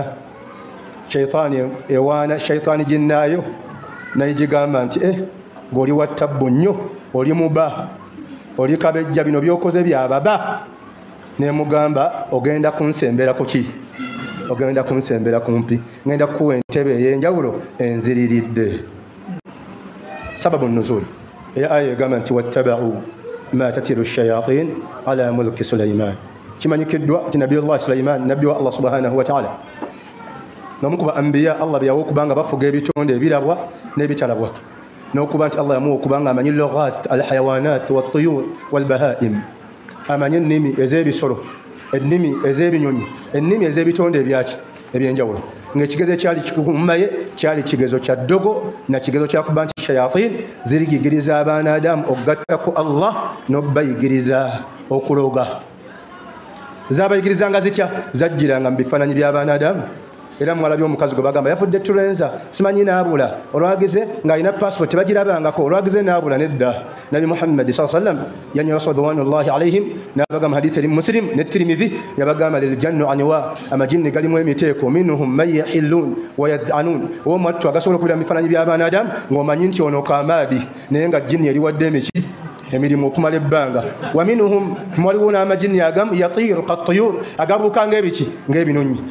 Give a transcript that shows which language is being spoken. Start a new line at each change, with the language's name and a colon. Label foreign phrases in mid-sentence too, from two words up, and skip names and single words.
Ganda: Shaitaani ewaana shaitaani ginnaayo naye gigamba nti ng'oli wa ttabbu nnyo, oli muba, oli kabejja, bino by'okoze byababa. Nemugamba ogenda kunsembera ku ki? Ogenda kunsembera kumpi, ngenda kukuwa entebe ey'enjawulo enziriridde.
Arabic: سبب نزول آية
Ganda: egamba nti
Arabic: واتبعوا ما تتلو شياطين على ملك سليمان.
Ganda: Kimanyikiddwa nti nabiyullah Sulaiman nabbi wa Allah
Arabic: سبحانه وتعالى
Ganda: n'omu ku ba anbiya Allah byawa okubanga bafuga ebitonde ebirabwa n'ebitalabwa, n'okuba nti Allah yamuwa okubanga amanyi
Arabic: لغات الحيوانات والطيور والبهائم,
Ganda: amanyi ennimi ez'ebisolo, ennimi ez'ebinyonyi, ennimi ez'ebitonde ebyenjawulo. Ng'ekigezo ekyali kikummaye kyali kigezo kya ddogo na kigezo kya kuba nti shayatin zirigigiriza abaanadamu okugatta ku Allah n'obbayigiriza okuloga. Zaabayigirizanga zitya? Zajjiranga mu bifaananyi by'abaanadamu. Era mwalabi omukazi gwe bagamba yafudde tulenza simanyi naabula, olwagize ng'alina passport tebagirabangako, olwagize naabula. Nedda. Nabi Muhammad
Arabic: صلى الله عليه وسلم
Ganda: yanyola
Arabic: رضوان الله عليهم
Ganda: n'abagamba hadithi eri Muslim ne Tirmidhi yabagamba
Arabic: للجن أنواع,
Ganda: amajinni galimu emiteeko,
Arabic: منهم من يحلون ويظعنون,
Ganda: omwattu agasobola okubira mu bifaananyi by'abaanadamu ng'omanyi nti ono kaamaadi naye nga jjinni eriwadde emiki emirimu okumala ebbanga.
Arabic: ومنهم,
Ganda: mwaliwo n'amajinni agamu
Arabic: يطير كالطيور,
Ganda: agabuuka ng'ebiki ng'ebinonyi.